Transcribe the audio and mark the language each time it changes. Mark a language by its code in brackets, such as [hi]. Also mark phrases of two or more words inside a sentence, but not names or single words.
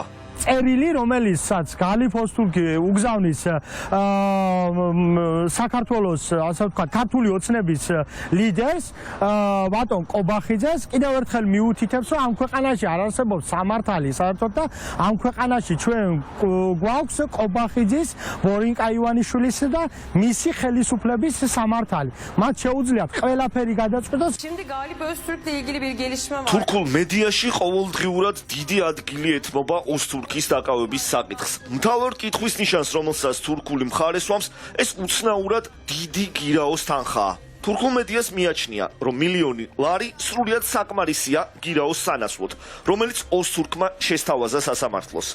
[ka] წერილი, რომელიცაც გალიფ ოსტურკი უგზავნის საქართველოს, ასე ვთქვათ, ქართული ოცნების ლიდერს, ბატონ კობახიძეს, კიდევ ერთხელ მიუთითებს, რომ ამ ქვეყანაში არ არსებობს სამართალი საერთოდ და ამ ქვეყანაში ჩვენ გვაქვს კობახიძის, ვორინკა ივანიშვილის და მისი ხელისუფლების სამართალი. მათ შეუძლიათ ყველაფერი გადაწყვეტოს. [tr] Şimdi Galip Öztürk'le ilgili bir gelişme var. [ka] თურქულ მედიაში ყოველდღიურად დიდი ადგილი ეთმობა ოსტურქის დაკავების საკითხს. მთავარ კითხვის ნიშანს, რომელსაც თურქული მხარე სვამს, ეს უცნაურად დიდი გირაოს თანხაა. თურქულ მედიას მიაჩნია, რომ მილიონი ლარი სრულიად საკმარისია გირაოს სანაცვლოდ, რომელიც ოსტურკმა შესთავაზა სასამართლოს.